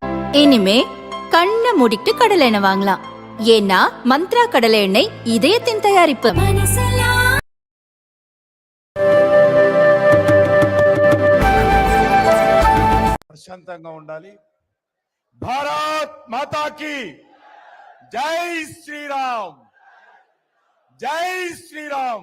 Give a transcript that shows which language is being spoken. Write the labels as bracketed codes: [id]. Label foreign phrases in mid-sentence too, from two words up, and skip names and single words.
[ta] இனிமே கண்ணை மூடிட்டு கடலை எண்ணெய் வாங்கலாம். ஏன்னா மந்த்ரா கடலை எண்ணெய் இதயத்தின் தயாரிப்பு. [te] ప్రశాంతంగా ఉండాలి. [hi] भारत माता की जय श्रीराम, जय श्रीराम.